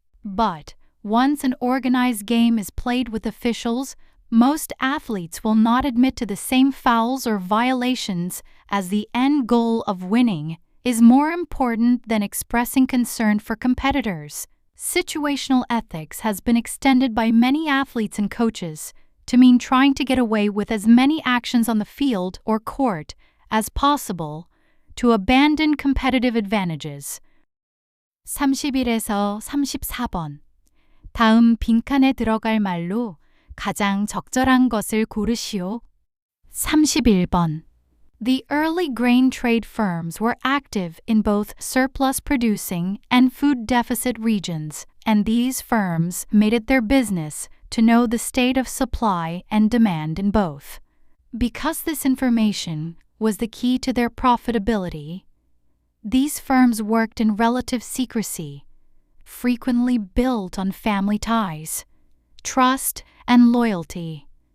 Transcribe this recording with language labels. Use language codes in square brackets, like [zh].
[en] But once an organized game is played with officials, most athletes will not admit to the same fouls or violations, as the end goal of winning is more important than expressing concern for competitors. Situational ethics has been extended by many athletes and coaches to mean trying to get away with as many actions on the field or court as possible to abandon competitive advantages. [ko] 31에서 34번. 다음 빈칸에 들어갈 말로 가장 적절한 것을 고르시오. 31번. [en] The early grain trade firms were active in both surplus-producing and food-deficit regions, and these firms made it their business to know the state of supply and demand in both. Because this information was the key to their profitability, these firms worked in relative secrecy, frequently built on family ties, trust, and loyalty.